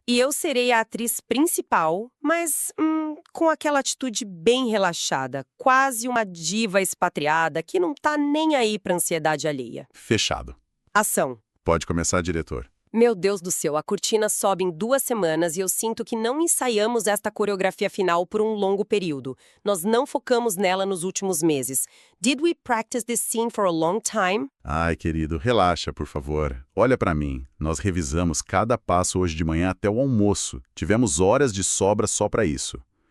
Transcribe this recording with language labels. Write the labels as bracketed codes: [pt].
[pt] E eu serei a atriz principal, mas com aquela atitude bem relaxada, quase uma diva expatriada que não tá nem aí pra ansiedade alheia. Fechado. Ação. Pode começar, diretor. Meu Deus do céu, a cortina sobe em 2 semanas e eu sinto que não ensaiamos esta coreografia final por um longo período. Nós não focamos nela nos últimos meses. [en] Did we practice this scene for a long time? [pt] Ai, querido, relaxa, por favor. Olha pra mim. Nós revisamos cada passo hoje de manhã até o almoço. Tivemos horas de sobra só pra isso.